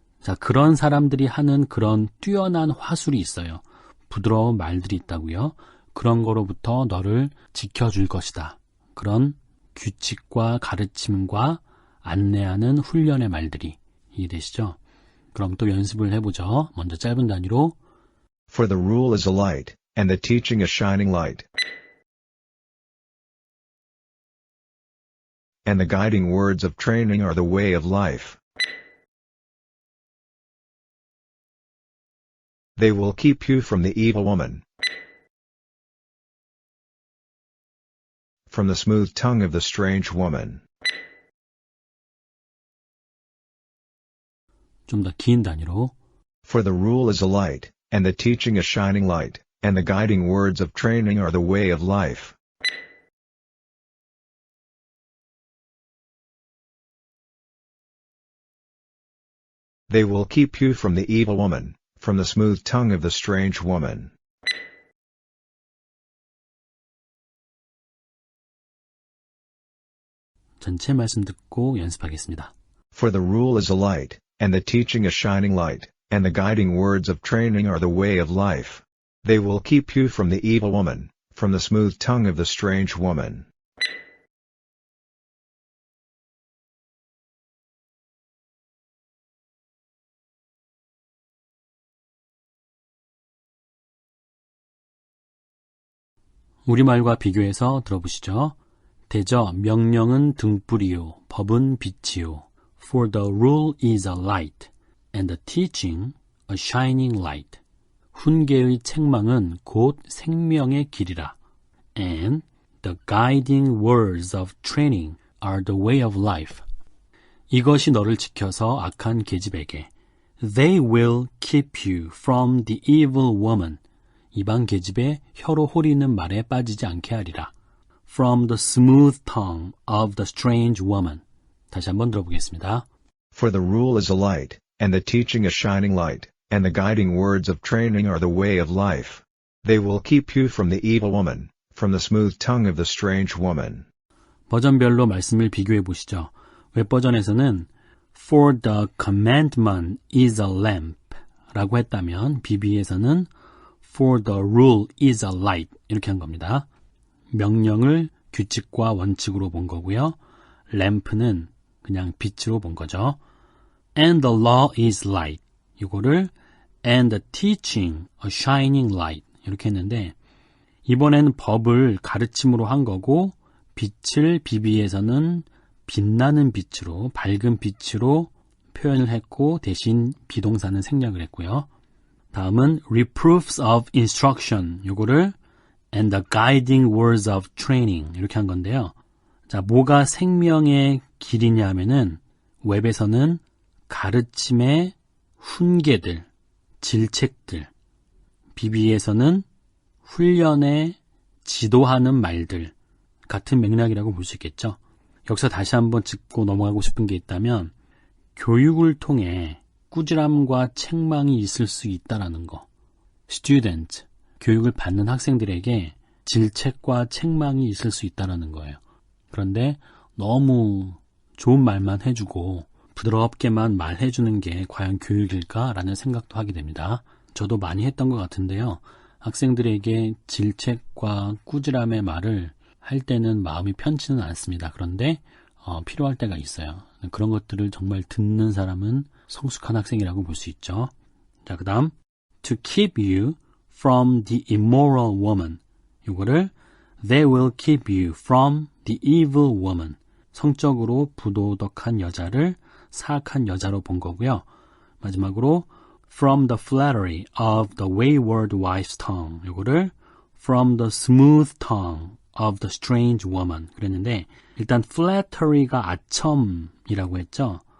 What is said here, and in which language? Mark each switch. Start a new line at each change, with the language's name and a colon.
Korean: 자, 그런 사람들이 하는 그런 뛰어난 화술이 있어요. 부드러운 말들이 있다고요. 그런 거로부터 너를 지켜줄 것이다. 그런 규칙과 가르침과 안내하는 훈련의 말들이 이해되시죠? 그럼 또 연습을 해보죠. 먼저 짧은 단위로
English: For the rule is a light, and the teaching a shining light. And the guiding words of training are the way of life. They will keep you from the evil woman, from the smooth tongue of the strange woman.
Korean: 좀 더 긴 단위로
English: For the rule is a light, and the teaching a shining light, and the guiding words of training are the way of life. They will keep you from the evil woman, from the smooth tongue of the strange woman.
Korean: 전체 말씀 듣고 연습하겠습니다.
English: For the rule is a light, and the teaching a shining light, and the guiding words of training are the way of life. They will keep you from the evil woman, from the smooth tongue of the strange woman.
Korean: 우리말과 비교해서 들어보시죠. 대저 명령은 등불이요, 법은 빛이요.
English: For the rule is a light, and the teaching a shining light.
Korean: 훈계의 책망은 곧 생명의 길이라.
English: And the guiding words of training are the way of life.
Korean: 이것이 너를 지켜서 악한 계집에게.
English: They will keep you from the evil woman.
Korean: 이방 계집의 혀로 호리는 말에 빠지지 않게 하리라.
English: From the smooth tongue of the strange woman.
Korean: 다시 한번 들어보겠습니다.
English: For the rule is a light, and the teaching a shining light, and the guiding words of training are the way of life. They will keep you from the evil woman, from the smooth tongue of the strange woman.
Korean: 버전별로 말씀을 비교해 보시죠. 웹버전에서는
English: For the commandment is a lamp
Korean: 라고 했다면 BB에서는
English: For the rule is a light
Korean: 이렇게 한 겁니다. 명령을 규칙과 원칙으로 본 거고요. 램프는 그냥 빛으로 본 거죠.
English: And the law is light.
Korean: 이거를
English: and the teaching a shining light
Korean: 이렇게 했는데 이번에는 법을 가르침으로 한 거고 빛을 BB에서는 빛나는 빛으로 밝은 빛으로 표현을 했고 대신 비동사는 생략을 했고요. 다음은 reproofs of instruction 요거를
English: and the guiding words of training
Korean: 이렇게 한 건데요. 자, 뭐가 생명의 길이냐 하면은 웹에서는 가르침의 훈계들, 질책들, BB에서는 훈련에 지도하는 말들 같은 맥락이라고 볼 수 있겠죠. 여기서 다시 한번 짚고 넘어가고 싶은 게 있다면 교육을 통해 꾸지람과 책망이 있을 수 있다라는 거. student, 교육을 받는 학생들에게 질책과 책망이 있을 수 있다라는 거예요. 그런데 너무 좋은 말만 해주고 부드럽게만 말해주는 게 과연 교육일까라는 생각도 하게 됩니다. 저도 많이 했던 것 같은데요. 학생들에게 질책과 꾸지람의 말을 할 때는 마음이 편치는 않습니다. 그런데 필요할 때가 있어요. 그런 것들을 정말 듣는 사람은 성숙한 학생이라고 볼 수 있죠. 자, 그 다음
English: To keep you from the immoral woman
Korean: 이거를
English: They will keep you from the evil woman
Korean: 성적으로 부도덕한 여자를 사악한 여자로 본 거고요.
English: 마지막으로 From the flattery of the wayward wife's tongue
Korean: 이거를
English: From the smooth tongue of the strange woman
Korean: 그랬는데 일단 flattery가 아첨이라고 했죠.